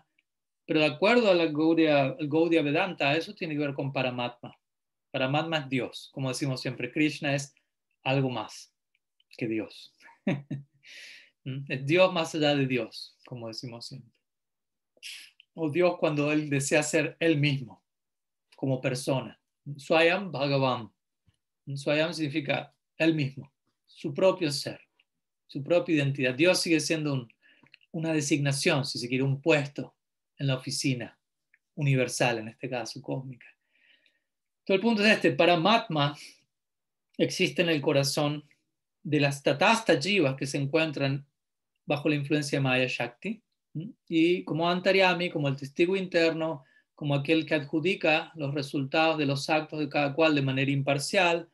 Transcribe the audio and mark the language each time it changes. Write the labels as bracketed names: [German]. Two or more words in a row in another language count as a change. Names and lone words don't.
[Spanish] Pero de acuerdo a el Gaudiya Vedanta, eso tiene que ver con Paramatma. Paramatma es Dios, como decimos siempre. Krishna es algo más que Dios. Es Dios más allá de Dios, como decimos siempre. O Dios cuando Él desea ser Él mismo, como persona. [Sanskrit] Swayam Bhagavan. [Spanish] Swayam significa Él mismo, su propio ser, su propia identidad. Dios sigue siendo una designación, si se quiere, un puesto en la oficina universal, en este caso cósmica. Entonces el punto es este: Paramatma existe en el corazón de las [Sanskrit] tatastha jivas [Spanish] que se encuentran bajo la influencia de Maya Shakti, y como Antaryami, como el testigo interno, como aquel que adjudica los resultados de los actos de cada cual de manera imparcial.